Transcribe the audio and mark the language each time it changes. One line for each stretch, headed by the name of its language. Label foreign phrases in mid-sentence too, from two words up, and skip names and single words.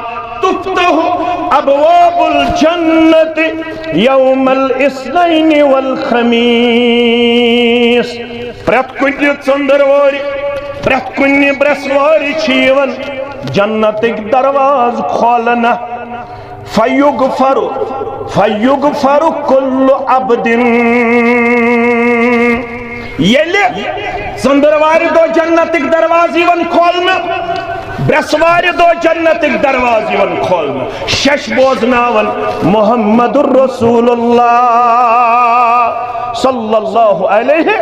Arabic: تفتح ابواب الجنت یوم الاثنین والخمیس.
Kashmiri: پرٛٮ۪تھ کُنہِ ژٔنٛدٕروارِ پرٛٮ۪تھ کُنہِ برٛٮ۪سوارِ چھِ یِوان جنتک دروازہ کھولنہ.
Arabic: فیغفر کل عبد.
Kashmiri: ییٚلہِ ژٔنٛدٕروارِ دۄہ جنتک دروازٕ یِوان کھولنہٕ، برٛٮ۪سوارِ دۄہ جنتک دروازٕ یِوان کھولنہٕ، شش بوزناون
Arabic: محمد رسول اللہ صلی اللہ علیہ.